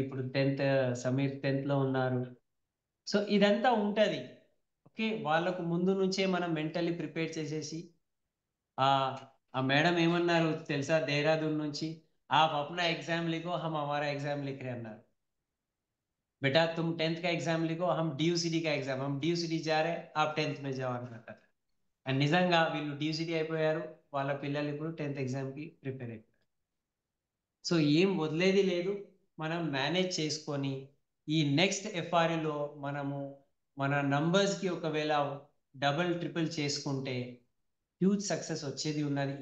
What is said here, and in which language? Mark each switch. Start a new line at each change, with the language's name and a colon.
Telugu: ఇప్పుడు 10th, Sameer 10th ఉన్నారు. So ఇదంతా ఉంటుంది. ఓకే, వాళ్ళకు ముందు నుంచే మనం మెంటల్లీ ప్రిపేర్ చేసేసి ఆ ఆ మేడం ఏమన్నారు తెలుసా, దేహరాదూన్ నుంచి,
Hindi: आप अपना एग्जाम लिखो हम हमारा एग्जाम लिख रहे
Telugu: అన్నారు.
Hindi: बेटा तुम 10th का एग्जाम लिखो, हम DUCD का एग्जाम, हम DUCD जा रहे हैं, आप 10th में जाओ
Telugu: అన్నమాట. అండ్ నిజంగా వీళ్ళు DUCD అయిపోయారు, వాళ్ళ పిల్లలు ఇప్పుడు 10th ఎగ్జామ్కి ప్రిపేర్ అయిపోయారు. సో ఏం వదిలేది లేదు, మనం మేనేజ్ చేసుకొని ఈ నెక్స్ట్ FRUలో మనము మన నంబర్స్కి ఒకవేళ డబుల్ ట్రిపుల్ చేసుకుంటే హ్యూజ్ సక్సెస్ వచ్చేది ఉన్నది.